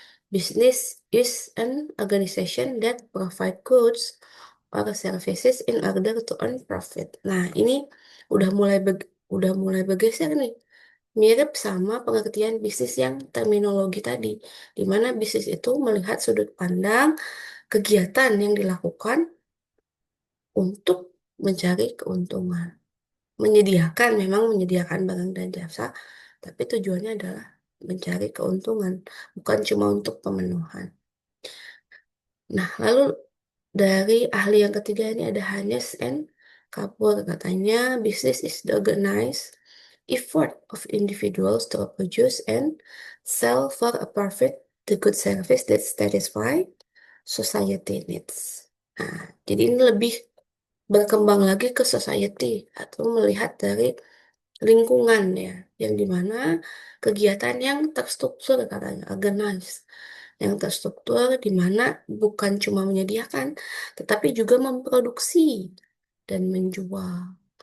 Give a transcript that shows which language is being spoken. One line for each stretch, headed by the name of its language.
English: Business is an organization that provide goods or services in order to earn profit.
Indonesian: Nah, ini udah mulai bergeser nih. Mirip sama pengertian bisnis yang terminologi tadi, di mana bisnis itu melihat sudut pandang kegiatan yang dilakukan untuk mencari keuntungan. Memang menyediakan barang dan jasa, tapi tujuannya adalah mencari keuntungan, bukan cuma untuk pemenuhan. Nah, lalu dari ahli yang ketiga ini ada Hannes N.
English: Kapoor,
Indonesian: katanya
English: business is the organized effort of individuals to produce and sell for a profit the good service that satisfy society needs.
Indonesian: Nah, jadi ini lebih berkembang lagi ke society atau melihat dari lingkungan ya, yang dimana kegiatan yang terstruktur katanya, organized, yang terstruktur di mana bukan cuma menyediakan, tetapi juga memproduksi dan menjual.